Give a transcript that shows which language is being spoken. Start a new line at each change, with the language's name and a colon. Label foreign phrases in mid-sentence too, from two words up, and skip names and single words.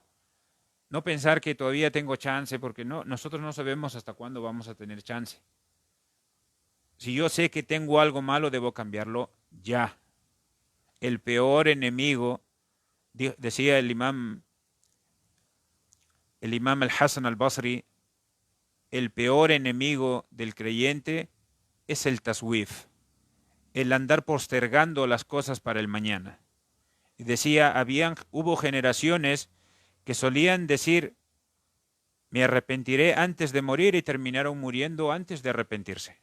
Spanish: No pensar que todavía tengo chance, porque no, nosotros no sabemos hasta cuándo vamos a tener chance. Si yo sé que tengo algo malo, debo cambiarlo ya. El peor enemigo, decía el imam al-Hasan al-Basri, el peor enemigo del creyente es el taswif, el andar postergando las cosas para el mañana. Y decía, hubo generaciones que solían decir, me arrepentiré antes de morir, y terminaron muriendo antes de arrepentirse.